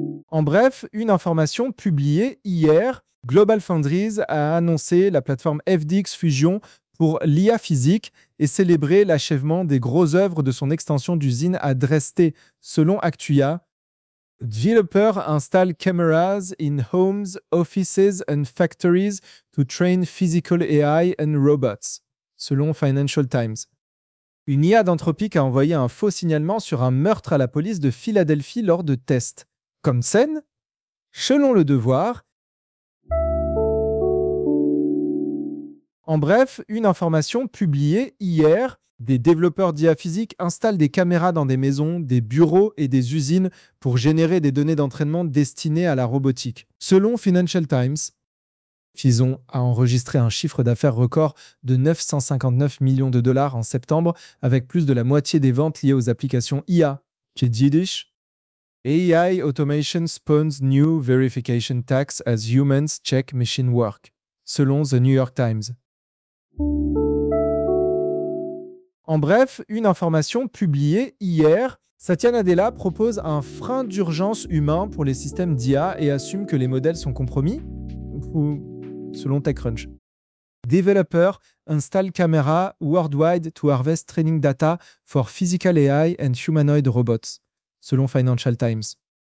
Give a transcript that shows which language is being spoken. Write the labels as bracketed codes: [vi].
[fr] En bref, une information publiée hier, GlobalFoundries a annoncé la plateforme FDX Fusion pour l'IA physique et célébrer l'achèvement des grosses œuvres de son extension d'usine à Dresde, selon Actua. [en] Developer installe cameras in homes, offices and factories to train physical AI and robots, [fr] selon Financial Times. Une IA d'Anthropic a envoyé un faux signalement sur un meurtre à la police de Philadelphie lors de tests. Comme scène, selon Le Devoir. En bref, une information publiée hier, des développeurs d'IA physique installent des caméras dans des maisons, des bureaux et des usines pour générer des données d'entraînement destinées à la robotique. Selon Financial Times, Fison a enregistré un chiffre d'affaires record de 959 millions de dollars en septembre, avec plus de la moitié des ventes liées aux applications IA. Qu'est-ce que dit-il ? [en] AI automation spawns new verification tax as humans check machine work, [fr] selon [en] The New York Times. [fr] En bref, une information publiée hier, Satya Nadella propose un frein d'urgence humain pour les systèmes d'IA et assume que les modèles sont compromis, ou selon TechCrunch. [en] Developer install camera worldwide to harvest training data for physical AI and humanoid robots, [fr] selon Financial Times.